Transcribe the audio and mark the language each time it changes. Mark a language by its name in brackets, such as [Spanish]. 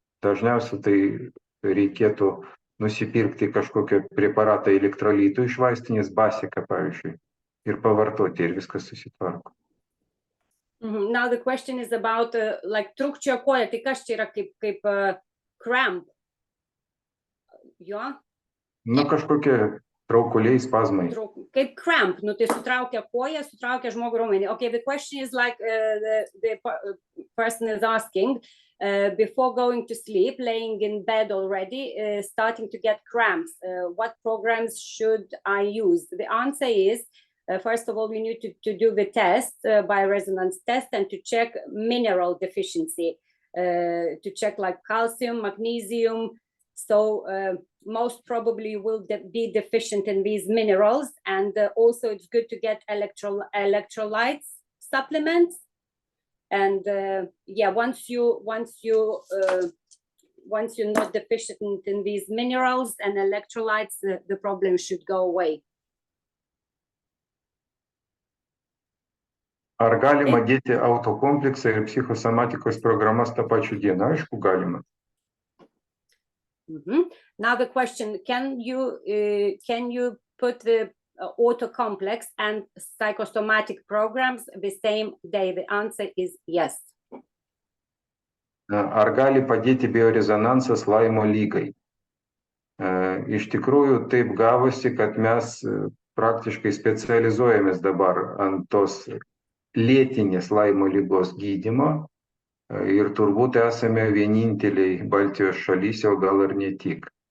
[Lithuanian] Dažniausiai tai reikėtų nusipirkti kažkokią preparatą elektrolitų iš vaistinės, basiką, pavyzdžiui, ir pavartoti, ir viskas susitvarko. [English] Now the question is about like [Lithuanian] trūkčioja koja, tai kas čia yra kaip cramp? Jo? Kažkokie traukuliai, spazmai. Kaip cramp, tai sutraukia koją, sutraukia žmogų raumenį. [English] Okay, the question is like the person is asking, before going to sleep, laying in bed already, starting to get cramps, what programs should I use? The answer is, first of all, you need to do the test, bioresonance test, and to check mineral deficiency, to check like calcium, magnesium. So most probably you will be deficient in these minerals, and also it's good to get electrolytes supplements. And yeah, once you're not deficient in these minerals and electrolytes, the problem should go away. [Lithuanian] Ar galima dėti autokompleksą ir psichosomatikos programas tą pačią dieną? Aišku, galima. [English] Now the question, can you put the auto complex and psychosomatic programs the same day? The answer is yes. [Lithuanian] Ar gali padėti biorezonansas Laimo lygai? Iš tikrųjų taip gavosi, kad mes praktiškai specializuojamės dabar ant tos lėtinės Laimo lygos gydymo ir turbūt esame vieninteliai Baltijos šalyse, o gal ir ne tik.